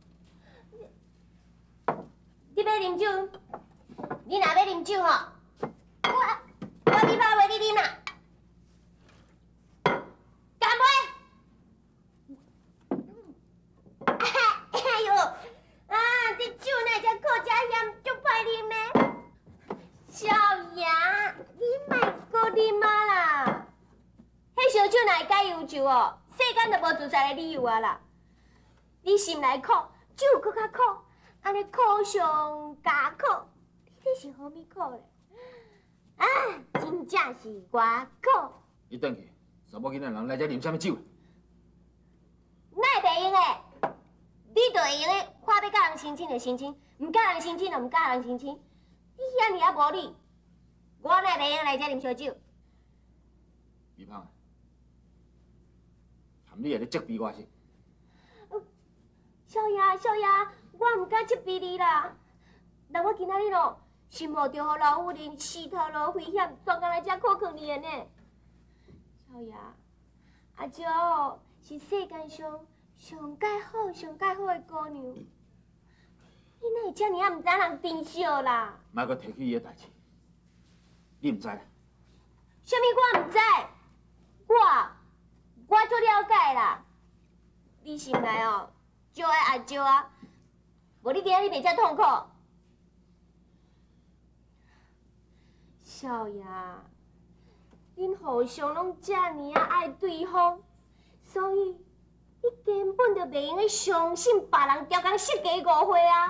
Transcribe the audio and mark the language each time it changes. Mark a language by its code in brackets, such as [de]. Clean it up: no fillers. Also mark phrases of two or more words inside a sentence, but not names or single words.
[nan] 你要啉酒，你若要啉酒吼，我去泡粿你啉啦。干杯！哎呦，啊，这酒哪会遮苦遮咸，足歹啉的。少爷，你莫搁啉啊啦！迄烧酒哪会解忧愁哦？世间就无自杀的理由啊啦！你心内苦，酒搁较苦，安尼苦上加苦，你这是何物苦咧？啊，真正是我苦！你转去，查某囡仔人来遮啉什么酒？哪会袂用的？你就会用的，看要甲人亲亲就亲亲，唔甲人亲亲就唔甲人亲亲。你遐尔啊无理，我哪会袂用来遮啉烧酒？米芳啊，含你也咧责备我是？少爷，少爷，我唔敢责备你啦。但我今仔日咯，是冒着互老夫人死头路危险，专工来遮苦劝你的呢。少爷，阿娇哦是世间上上介好、上介好的姑娘，你哪会遮尔啊唔知人珍惜啦？莫搁提起伊的代志，你唔知啦？啥物我唔知，我足了解啦。你心内哦，就爱阿招啊，无你今仔日袂遮痛苦。少爷，恁互相拢遮尔啊爱对方，所以你根本就袂用去相信别人调工设计误会啊。